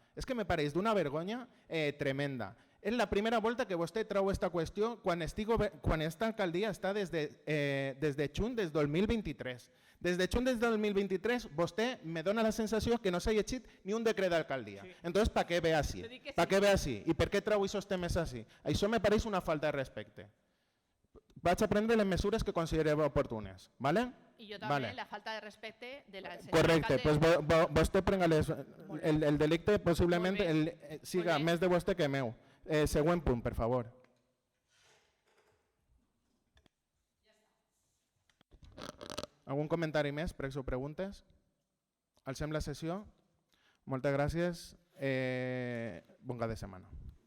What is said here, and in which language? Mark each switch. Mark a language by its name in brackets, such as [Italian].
[Catalan] És que me pareix d'una vergonya tremenda. És la primera volta que vostè treu aquesta qüestió quan esta alcaldia està des de juny del 2023. Des de juny del 2023 vostè me dona la sensació que no s'ha llegit ni un decret d'alcaldia. Entonces, per què ve així? Per què ve així? I per què treu aquests temes així? Això me pareix una falta de respecte. Vaig a prendre les mesures que considereu oportunes. ¿vale? [Spanish] Y yo también la falta de respeto de la señora [Catalan] Correcte, alcalde. pues vostè prenga el delicte possiblement siga més de vostè que meu. Següent punt, per favor. Algun comentari més, pregs o preguntes? Alcem la sessió. Moltes gràcies. Bon cap de setmana.